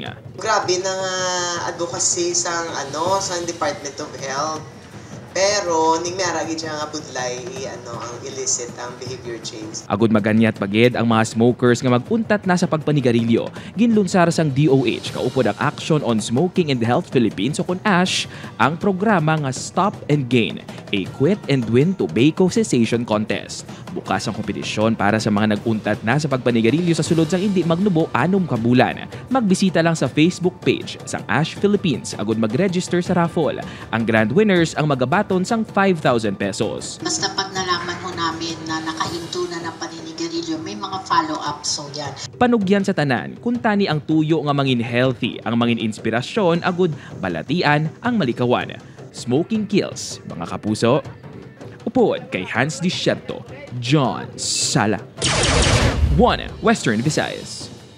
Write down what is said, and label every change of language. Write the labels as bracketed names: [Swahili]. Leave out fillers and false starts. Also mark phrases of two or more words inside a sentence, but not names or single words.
[Hiligaynon] Grabe na nga advocacy sang sang Department of Health. Pero ning meragi siya nga budlay ang illicit ang [English] behavior change. [Hiligaynon] Agud maganyat bagid ang mga smokers nga maguntat na sa pagpanigarilyo. Ginlunsar sang DOH kaupod ang Action on Smoking in the Health Philippines o kun ASH ang programa nga Stop and Gain, a Quit and Win Tobacco Cessation Contest. Bukas ang kompetisyon para sa mga naguntat na sa pagpanigarilyo sa sulod sang hindi magnubo 6 ka bulan. Magbisita lang sa Facebook page sang ASH Philippines agud mag-register sa raffle. Ang grand winners ang magabaton sang 5,000 pesos. [Filipino] Basta pag nalaman ho namin na nakahinto na ng paninigarilyo, may mga ma-follow up. So yan. [Hiligaynon] Panugyan sa tanan, kung tani ang tuyo nga mangin healthy, ang mangin inspirasyon, agud balatian ang malikawan. [English] Smoking kills, [Hiligaynon] mga kapuso. Upod kay Hans Disierto, John Sala. 1 Western Visayas.